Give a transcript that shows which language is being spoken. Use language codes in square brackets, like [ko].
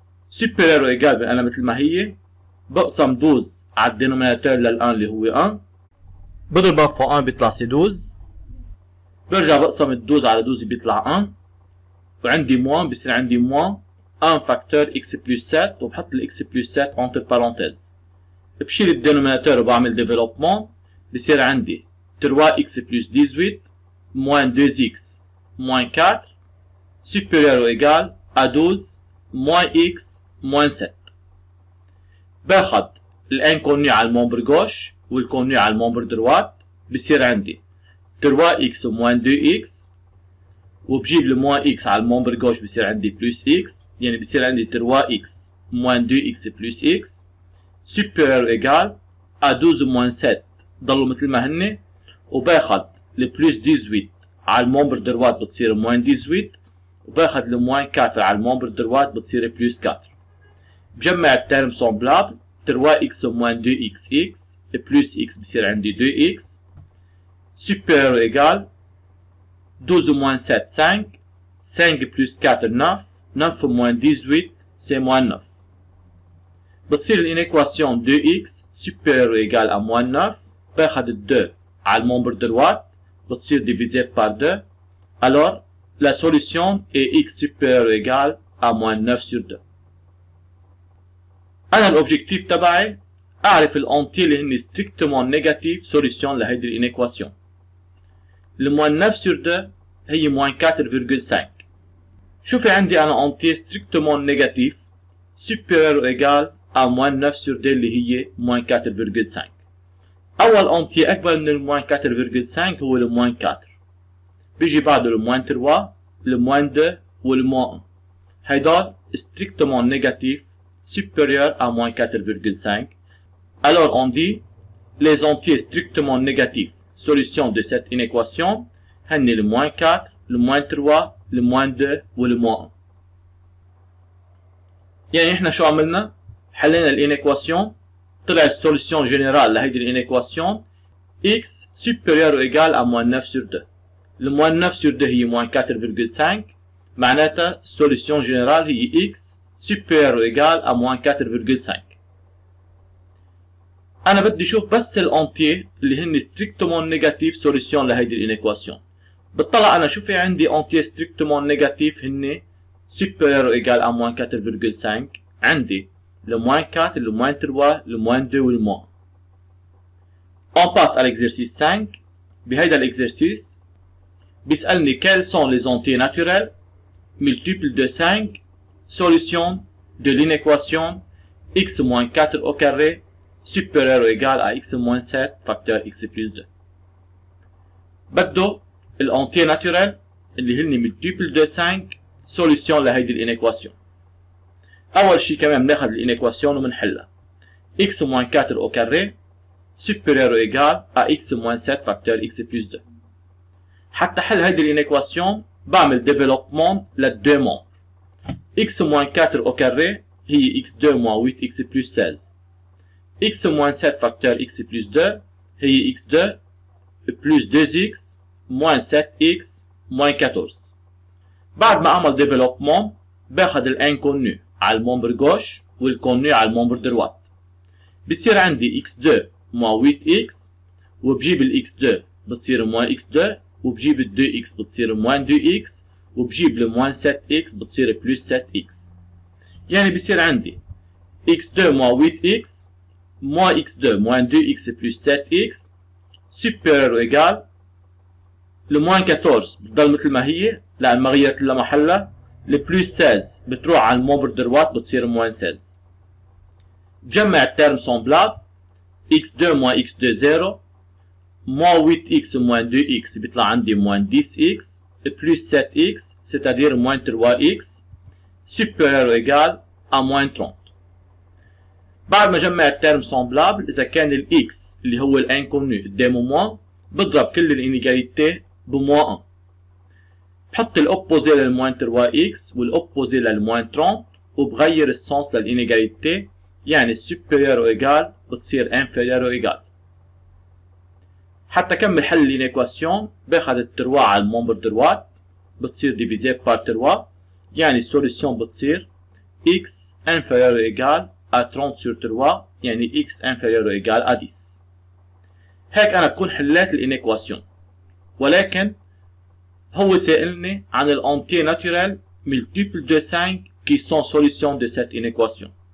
[ar] سوبيريور و ايجال انا مثل ما هي بقسم 12 على الدينوميناتور لل 1 اللي هو 1 بضربها في 1 بيطلع سي 12. برجع بقسم ال 12 على 12 بيطلع 1 وعندي موان بصير عندي موان 1 فاكتور اكس بلس 7 وبحط الاكس بلس 7 [fr] entre parenthèses. [ar] بشيل الدينوميناتور وبعمل ديفلوبمون بصير عندي 3 اكس بلس 18 [fr] moins 2x moins 4 supérieur ou égal à 12 moins x moins 7. [ar] باخد الانكوني على المومبر جوش والكوني على المومبر دروات بصير عندي [fr] 3x moins 2x وبجيب الموان x على المومبر جوش بصير عندي بلس x يعني بصير عندي 3x moins 2x plus x supérieur ou égal à 12 moins 7 [ar] ضلوا مثل ما هن. وباخد البلس 18 على المومبر دروات بتصير موان 18 وباخد الموان 4 على المومبر دروات بتصير بلس 4. [fr] بجمع الترم سومبلابل 3x moins 2x بلس x بصير عندي 2x supérieur ou égal 12 moins 7 5 5 plus 4 9 9 moins 18 c'est moins 9. بتصير l'inéquation 2x supérieur ou égal à moins 9 باخد 2 على المومبر دروات بتصير divisé par 2. Alors la solution est x supérieur ou égal à moins 9 sur 2. [ar] أنا الأوبجيكتيف تبعي أعرف الأنتي اللي هن [fr] strictement négatif solution [ar] لهيدي الإنيكواسيون. الموان 9 sur 2 هي موان 4,5. [fr] شوفي عندي أنا أنتي strictement négatif supérieur ou égal à moins 9 sur 2 اللي هي موان 4,5. [ar] أول أنتي أكبر من الموان 4,5 هو الموان 4. بيجي بعده الموان 3 الموان 2 والموان 1. [fr] هيدول strictement négatif supérieur à moins 4,5. Alors on dit les entiers strictement négatifs solution de cette inéquation [ar] هن [fr] le moins 4, le moins 3, le moins 2 وle moins 1. [ar] يعني احنا شو عملنا؟ حلينا الانيكواسيون طلع السوليسيون جنرال لهيدي الانيكواسيون [fr] x supérieur ou égal à moins 9 sur 2. le moins 9 sur 2 هي moins 4,5 معناتها السوليسيون جنرال هي x supérieur ou égal à moins 4,5. [ar] أنا بدي شوف بس الأنتي اللي هن [fr] strictement négatif solution [ar] لهيدي الإنيكواسيون. بطلع أنا شو في عندي أنتي [fr] strictement négatif [ar] هن [fr] supérieur ou égal à moins 4,5. [ar] عندي [fr] le moins 4, le moins 3, le moins 2 ou le moins 1. On passe à l'exercice 5. [ar] بهيدا [fr] l'exercice [ar] بيسألني [fr] quels sont les entiers naturels multiples de 5 solution de l'inéquation x moins 4 au carré supérieur ou égal à x moins 7 facteur x plus 2. [ar] بده الانتي ناتورال اللي هن [fr] multiple de 5 solution [ar] لهيدي الانيكواسيون. [fr] اول شيء كمان بناخذ الانيكواسيون وبنحلها x moins 4 au carré supérieur ou égal à x moins 7 facteur x plus 2. [ar] حتى حل هيدي الانيكواسيون بعمل développement للدو مون. [fr] x moins 4 au carré هي x2 moins 8x plus 16. x moins 7 facteur x plus 2 هي x2 plus 2x moins 7x moins 14. [ar] بعد ما اعمل développement باخذ الانكونو على الممبر gauche والكونو على الممبر droite. بصير عندي x2 moins 8x وبجيب ال x2 بتصير moins x2 وبجيب ال 2x بتصير moins 2x وبجيب ال moins 7x بتصير plus 7x. يعني بصير عندي x2 moins 8x moins x2 moins 2x plus 7x [fr] supérieur ou égal le moins 14 [ar] بتضل مثل ما هي لأن ما غيرت لها محلها. le plus 16 بتروح على الممبر دروات بتصير moins 16. [fr] بجمع الترم semblable x2 moins x2 0 moins 8x moins 2x بيطلع عندي moins 10x plus 7x c'est-à-dire moins 3x supérieur ou égal à moins 30. [ar] بعد ما جمع الترم semblable إذا كان ال x اللي هو الانكونو قدامه موان بضرب كل الانيجاليتي بموان 1. بحط الاوبوزي للموان 3x والاوبوزي للموان 30 وبغير السونس للانيجاليتي يعني [fr] supérieur ou égal [ar] بتصير [fr] inférieur ou égal. [ar] حتى كمل حل الانيكواسيون باخذ التروا على الممبر دروات بتصير ديفيزي بار 3 يعني السوليسيون بتصير [fr] x inférieur ou égal à 30 sur 3 [ar] يعني [fr] x inférieur ou égal à 10. [ar] هيك انا بكون حليت الانيكواسيون. ولكن هو سائلني عن الانتي ناتورال [fr] multiples de 5 qui sont solutions de cette inéquation.